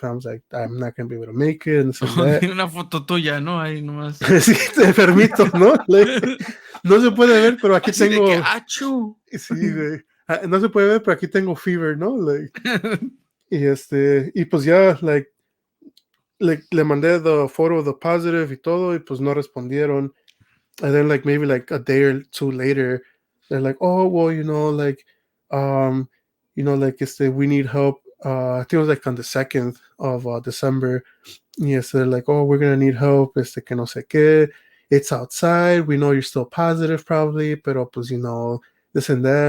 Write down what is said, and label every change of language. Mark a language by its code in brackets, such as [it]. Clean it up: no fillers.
[en] I was like, I'm not gonna be able to make it, and this and that. [es] Una foto tuya, ¿no? Ahí nomás. Sí, enfermito, ¿no? Like, no se puede ver, pero aquí así tengo... de que, achú. Sí, güey. No se puede ver, pero aquí tengo fever, ¿no? Like, y pues ya, like, le mandé [en] the photo of the positive [es] y todo, y pues no respondieron. [en] And then, like, maybe like a day or two later, they're like, oh, well, like, like, we need help I think it was like on the 2nd of December. Yes, they're like, oh, we're gonna need help. [es] Que no sé qué. [en] It's outside. We know you're still positive, probably, [es] pero pues [en] this and that.